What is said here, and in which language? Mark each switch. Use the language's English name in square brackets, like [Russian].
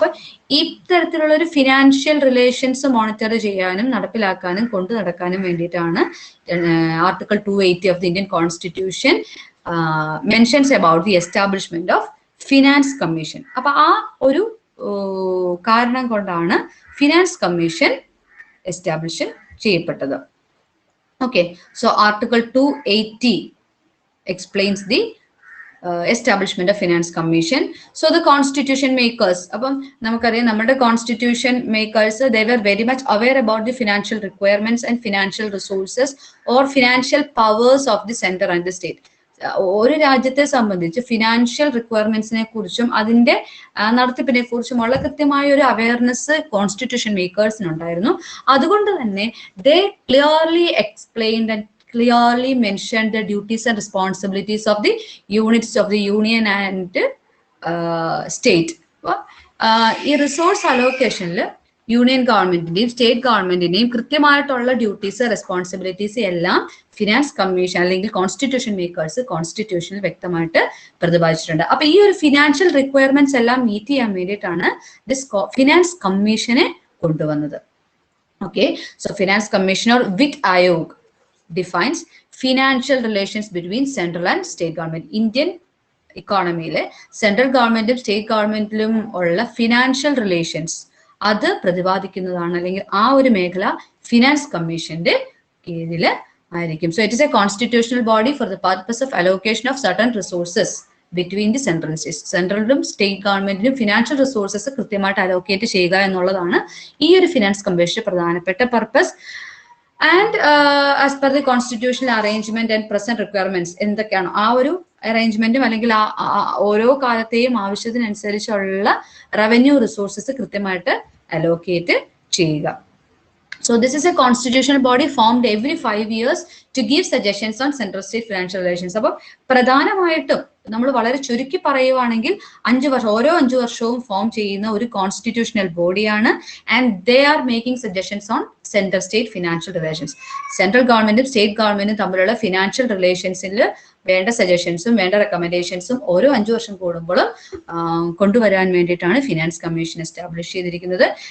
[Malayalam] അപ്പൊ ഇത്തരത്തിലുള്ള ഒരു ഫിനാൻഷ്യൽ റിലേഷൻസ് മോണിറ്റർ ചെയ്യാനും നടപ്പിലാക്കാനും കൊണ്ടു നടക്കാനും വേണ്ടിയിട്ടാണ് [English] Article 280 of the Indian constitution mentions about the establishment of finance commission. [Malayalam] അപ്പൊ ആ ഒരു കാരണം കൊണ്ടാണ് ഫിനാൻസ് കമ്മീഷൻ എസ്റ്റാബ്ലിഷ് ചെയ്യപ്പെട്ടത്. [English] Okay, so article 280 explains the establishment of finance commission. So the constitution makers, [Malayalam] അപ്പം നമുക്കറിയാം നമ്മുടെ [English] constitution makers, they were very much aware about the financial requirements and financial resources or financial powers of the center and the state. [Malayalam] ഒരു രാജ്യത്തെ സംബന്ധിച്ച് financial റിക്വയർമെന്റ്സിനെ കുറിച്ചും അതിന്റെ നടത്തിപ്പിനെ കുറിച്ചുമുള്ള കൃത്യമായ ഒരു അവയർനെസ് കോൺസ്റ്റിറ്റ്യൂഷൻ മേക്കേഴ്സിനുണ്ടായിരുന്നു. അതുകൊണ്ട് തന്നെ [English] They clearly explained and clearly mentioned the duties and responsibilities of the units of the union and state. [Malayalam] ഈ റിസോഴ്സ് അലോക്കേഷനിൽ യൂണിയൻ ഗവൺമെന്റിന്റെയും സ്റ്റേറ്റ് ഗവൺമെന്റിന്റെയും കൃത്യമായിട്ടുള്ള ഡ്യൂട്ടീസ് റെസ്പോൺസിബിലിറ്റീസ് എല്ലാം ഫിനാൻസ് കമ്മീഷൻ അല്ലെങ്കിൽ കോൺസ്റ്റിറ്റ്യൂഷൻ മേക്കേഴ്സ് കോൺസ്റ്റിറ്റ്യൂഷനിൽ വ്യക്തമായിട്ട് പ്രതിപാദിച്ചിട്ടുണ്ട്. അപ്പൊ ഈ ഒരു ഫിനാൻഷ്യൽ റിക്വയർമെന്റ്സ് എല്ലാം മീറ്റ് ചെയ്യാൻ വേണ്ടിയിട്ടാണ് ദിസ് ഫിനാൻസ് കമ്മീഷനെ കൊണ്ടുവന്നത്. [English] Okay, so finance commission or വിത്ത് Aayog defines financial relations between central and state government. [Malayalam] Indian ഇക്കോണമിയിലെ central ഗവൺമെന്റും സ്റ്റേറ്റ് ഗവൺമെന്റിലും ഉള്ള ഫിനാൻഷ്യൽ റിലേഷൻസ് അത് പ്രതിപാദിക്കുന്നതാണ്, അല്ലെങ്കിൽ ആ ഒരു മേഖല ഫിനാൻസ് കമ്മീഷന്റെ കീഴിൽ ആയിരിക്കും. [English] So it is a constitutional body for the purpose of allocation of certain resources between the central state. [Malayalam] സെൻട്രലിലും state ഗവൺമെന്റിനും ഫിനാൻഷ്യൽ റിസോഴ്സസ് കൃത്യമായിട്ട് അലോക്കേറ്റ് ചെയ്യുക എന്നുള്ളതാണ് ഈ ഒരു ഫിനാൻസ് കമ്മീഷന്റെ പ്രധാനപ്പെട്ട purpose. [English] and as per the constitutional arrangement and present requirements [Malayalam] എന്തൊക്കെയാണോ ആ ഒരു അറേഞ്ച്മെന്റും അല്ലെങ്കിൽ ഓരോ കാലത്തെയും ആവശ്യത്തിനനുസരിച്ചുള്ള റവന്യൂ റിസോഴ്സസ് കൃത്യമായിട്ട് അലോക്കേറ്റ് ചെയ്യുക. [English] So this is a constitutional body formed every 5 years to give suggestions on central state financial relations. [Malayalam] അപ്പോൾ പ്രധാനമായിട്ടും നമ്മൾ വളരെ ചുരുക്കി പറയുവാണെങ്കിൽ 5 വർഷം ഓരോ 5 വർഷവും ഫോം ചെയ്യുന്ന ഒരു കോൺസ്റ്റിറ്റ്യൂഷണൽ ബോഡിയാണ്. [English] And they are making suggestions on central state financial relations. [Malayalam] Central ഗവൺമെന്റും സ്റ്റേറ്റ് ഗവൺമെന്റും തമ്മിലുള്ള ഫിനാൻഷ്യൽ റിലേഷൻസിൽ വേണ്ട സജഷൻസും വേണ്ട റെക്കമെൻഡേഷൻസും ഓരോ 5 വർഷം കൂടുമ്പോഴും കൊണ്ടുവരാൻ വേണ്ടിയിട്ടാണ് ഫിനാൻസ് കമ്മീഷൻ എസ്റ്റാബ്ലിഷ് ചെയ്തിരിക്കുന്നത്.